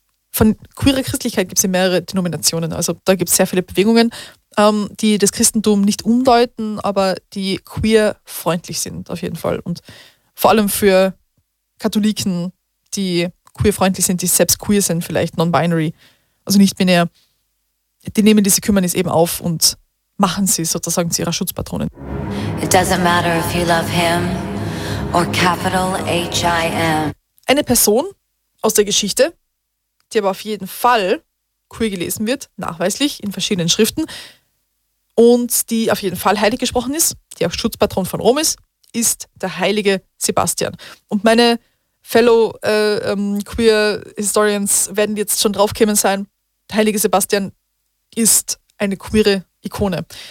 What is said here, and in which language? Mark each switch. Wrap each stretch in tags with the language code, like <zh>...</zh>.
<de>Von queerer Christlichkeit gibt es ja mehrere Denominationen, also da gibt es sehr viele Bewegungen, die das Christentum nicht umdeuten, aber die queer-freundlich sind auf jeden Fall. Und vor allem für Katholiken, die queer-freundlich sind, die selbst queer sind, vielleicht non-binary, also nicht binär, die nehmen diese Kümmernis eben auf und machen sie sozusagen zu ihrer Schutzpatronin.</de> <en>It doesn't matter if you love him or capital H-I-M.</en> <de>Eine Person aus der Geschichte, die aber auf jeden Fall queer gelesen wird, nachweislich in verschiedenen Schriften, und die auf jeden Fall heilig gesprochen ist, die auch Schutzpatron von Rom ist, ist der heilige Sebastian. Und meine</de> <en>Fellow Queer Historians</en> <de>werden jetzt schon draufgekommen sein, der heilige Sebastian ist eine queere Ikone.</de>